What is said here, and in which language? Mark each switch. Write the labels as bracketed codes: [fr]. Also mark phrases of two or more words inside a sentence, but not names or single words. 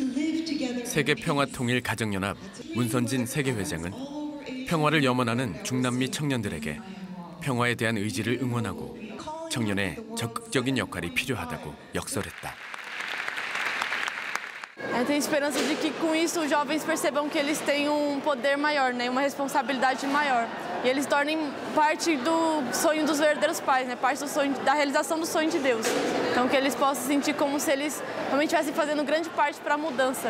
[ko] 세계평화통일가정연합 문선진 세계회장은 평화를 염원하는 중남미 청년들에게 평화에 대한 의지를 응원하고 청년의 적극적인 역할이 필요하다고 역설했다. [pt] Eu tenho esperança de que com isso os jovens percebam que eles têm um poder maior, né, uma responsabilidade maior. E eles tornem parte do sonho dos verdadeiros pais, né, parte do sonho, da realização do sonho de Deus. Então que eles possam sentir como se eles realmente estivessem fazendo grande parte para a mudança.